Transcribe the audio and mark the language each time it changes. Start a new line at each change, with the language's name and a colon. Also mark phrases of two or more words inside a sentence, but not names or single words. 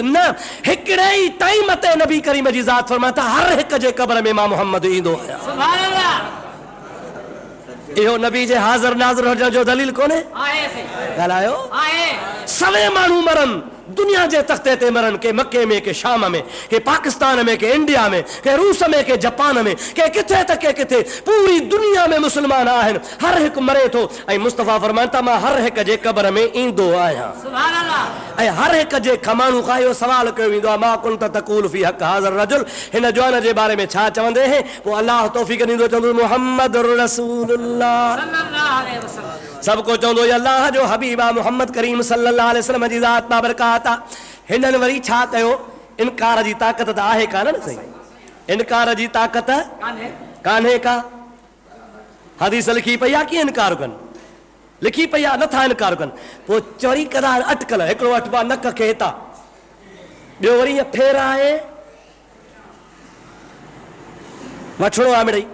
Sindhi: न, हिकिड़े ई टाइम ते नबी करीम जी ज़ात फरमाता हर हिक जे क़बर में मां मोहम्मद ईंदो आहियां।
Arabic: سبحان الله.
Sindhi: इहो नबी जे हाज़िर नाज़िर हुजण जो दलील कोन्हे? ॻाल्हायो। सवे माण्हू मरनि, दुनिया जे तख़्ते ते मरनि, के मके में, के शाम में, के पाकिस्तान में, के इंडिया में, के रूस में, के जापान में, के किथे त के किथे, पूरी दुनिया में मुस्लमान आहिनि, हर हिकु मरे थो। ऐं मुस्तफ़ा फरमाइनि था मां हर हिक जे क़बर में ईंदो आहियां।
Arabic: سبحان الله.
Sindhi: ऐं हर हिक जे माण्हू खां इहो सवाल कयो वेंदो आहे,
Arabic: ما كنت تقول في حق حاضر رجل,
Sindhi: हिन जवान जे बारे में छा चवंदे हैं? पोइ अल्लाह तौफ़ीक़ ॾींदो, चवंदो
Arabic: محمد رسول الله صلى الله عليه وسلم.
Sindhi: सभु को चवंदो अल्लाह जो हबीब आहे मुहम्मद करीम
Arabic: صلى الله عليه وسلم
Sindhi: जी ज़ात बाबरकात आहे। हिननि वरी छा कयो? इनकार जी ताक़त त आहे कान न सही, इनकार जी ताक़त कान्हे का। हदीस लिखी पई आहे, कीअं इनकार कनि? लिखी पई आहे, नथा इनकार कनि। पोइ चोरी कदा अटकल, हिकिड़ो अटबा नक खे हितां, ॿियो वरी ईअं फेराए वठिणो आहे मिड़ई।